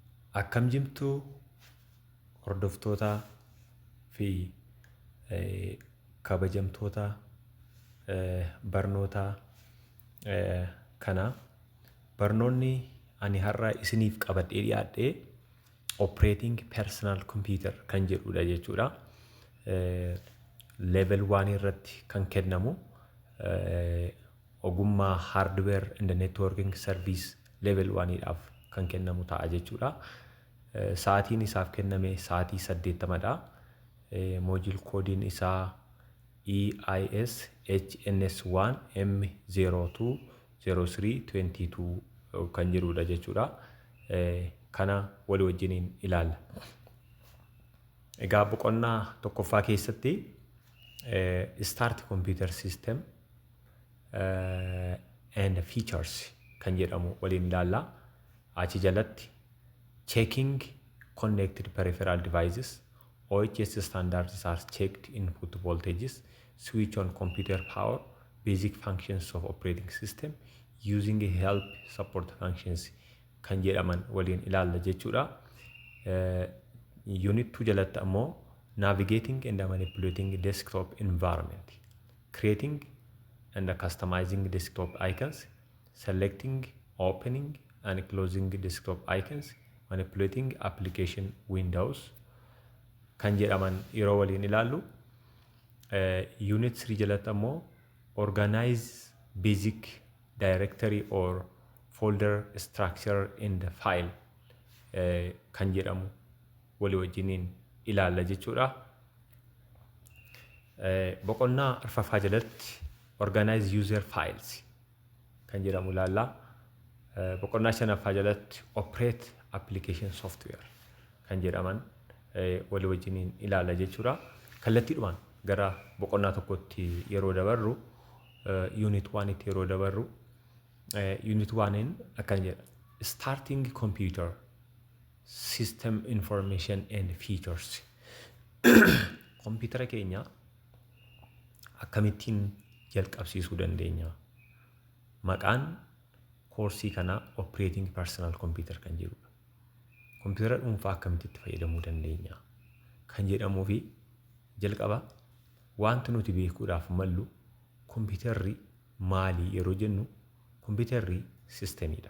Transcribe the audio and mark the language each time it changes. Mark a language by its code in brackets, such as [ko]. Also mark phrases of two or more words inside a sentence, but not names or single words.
[om] Akkam jirtu hordoftoota fi kabajamtoota barnoota kana. Barnoonni ani har'a isiniif qabadhee dhiyaadhe [en] operating personal computer [om] kan jedhudha jechuudha. Level 1 irratti kan kennamu ogummaa [en] hardware and networking service level 1 [om] dhaaf kan kennamu ta'a jechuudha. Sa'aatiin isaaf kenname sa'aatii 80dha. Module koodiin isaa EIS HNS1 M020322 kan jirudha jechuudha. Kana walii wajjiniin ilaalla. Egaa boqonnaa tokkoffaa keessatti [en] start computer system and features [om] kan jedhamu waliin ilaalla. Achi jalatti [en] checking connected peripheral devices, OHS standards are checked, input voltages, switch on computer power, basic functions of operating system, using help support functions [om] kan jedhaman waliin ilaalla jechuudha. [en] Unit 2 [om] jalatti ammoo [en] navigating and manipulating desktop environment, creating and customizing desktop icons, selecting, opening and closing desktop icons, manipulating application windows [om] kan jedhaman yeroo waliin ilaallu. [en] Unit 3 [om] jalatti ammoo [en] organize basic directory or folder structure in the file [om] kan jedhamu walii wajjiniin ilaalla jechuudha. Boqonnaa arfaffaa jalatti [en] organize user files [om] kan jedhamu ilaalla. Boqonnaa shanaffaa jalatti [en] operate application software [om] kan jedhaman walii wajjiniin ilaalla jechuudha. Kallattiidhumaan gara boqonnaa tokkotti yeroo dabarru unit 1 tti yeroo dabarru unit 1 akkana jedha: [en] starting computer system information and features. [om] Computer keenya akkamittiin jalqabsiisuu dandeenya? Maqaan koorsii kana [en] operating personal computer [om] kan jedhudha. Computer dhuunfaa akkamitti itti fayyadamuu dandeenya kan jedhamuu fi jalqaba wanti nuti beekuudhaaf mallu computerri maali yeroo jennu, computerri sistemiidha.